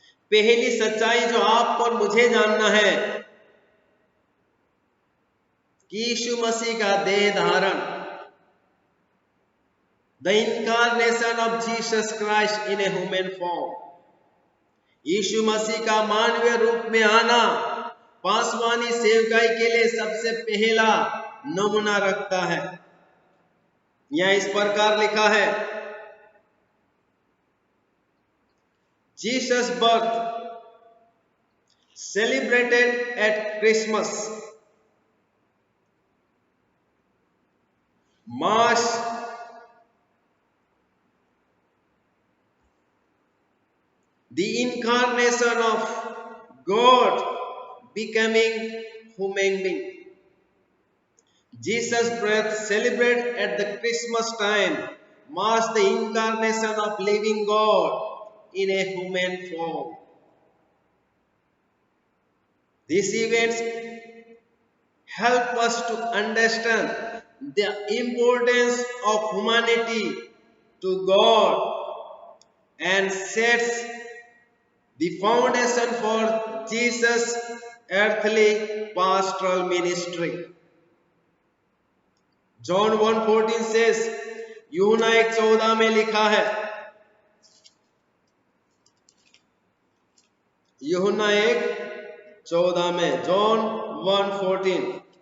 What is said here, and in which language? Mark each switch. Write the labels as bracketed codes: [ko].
[hi] पहली सच्चाई जो आपको और मुझे जानना है कि यीशु मसीह का देह धारण, [en] the incarnation of Jesus Christ in a human form, [hi] यीशु मसीह का मानवीय रूप में आना पासवानी सेवकाई के लिए सबसे पहला नमूना रखता है। यह इस प्रकार लिखा है, [en] Jesus' birth celebrated at Christmas marks the incarnation of God becoming human being. Jesus' birth celebrated at the Christmas time marks the incarnation of living God in a human form. These events help us to understand the importance of humanity to God and sets the foundation for Jesus' earthly pastoral ministry. John 1:14 says, [hi] यूहन्ना 1:14 में लिखा है, यूहन्ना 1:14 में, John 1:14,